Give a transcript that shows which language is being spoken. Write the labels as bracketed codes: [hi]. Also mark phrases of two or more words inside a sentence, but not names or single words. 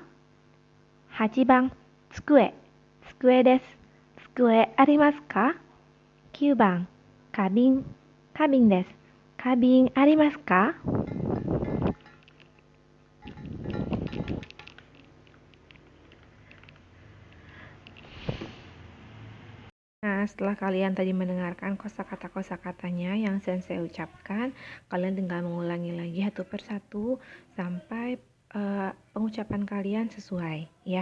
[ja] 8 番、机、机です。机ありますか？ 9 番、花瓶、花瓶です。花瓶ありますか？ [id] Nah, setelah kalian tadi mendengarkan kosakata-kosakatanya yang Sensei ucapkan, kalian tinggal mengulangi lagi satu persatu sampai pengucapan kalian sesuai, ya.